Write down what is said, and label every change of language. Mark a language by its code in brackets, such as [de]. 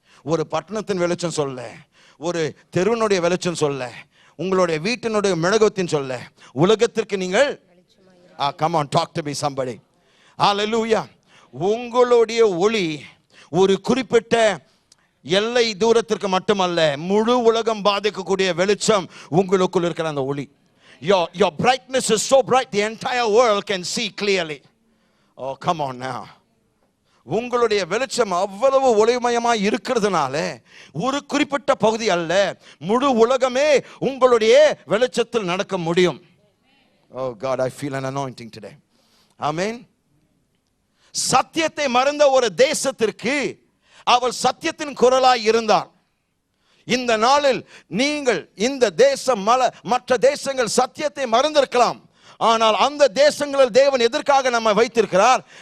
[ta] ஒரு பட்டணத்தின் வெளிச்சம் சொல்ல, ஒரு தெருவினுடைய வெளிச்சம் சொல்ல, உங்களுடைய வீட்டினுடைய மெழுகுவத்தின் சொல்ல, உலகத்திற்கு நீங்கள் [en] come on, talk to me somebody. [ta] Hallelujah. உங்களுடைய ஒளி ஒரு குறிப்பிட்ட எல்லை தூரத்திற்கு மட்டுமல்ல, முழு உலகம் பாதிக்கக்கூடிய வெளிச்சம் உங்களுக்குள் இருக்கிற அந்த ஒளி. [en] Your brightness is so bright the entire world can see clearly. Oh, come on now. [ta] உங்களுடைய வெளிச்சம் அவ்வளவு ஒளிமயமாய் இருக்கிறதுனால ஒரு குறிப்பிட்ட பகுதி அல்ல, முழு உலகமே உங்களுடைய வெளிச்சத்தில் நடக்க முடியும். [en] Oh God, I feel an anointing today. Amen. [ta] சத்தியத்தை மறந்த ஒரு தேசத்திற்கு அவள் சத்தியத்தின் குரலாய் இருந்தார். இந்த நாளில் நீங்கள் இந்த தேசம் மற்ற தேசங்கள் சத்தியத்தை மறந்திருக்கலாம், ஆனால் அந்த தேசங்களில் தேவன் எதற்காக நம்மை வைத்திருக்கிறார்?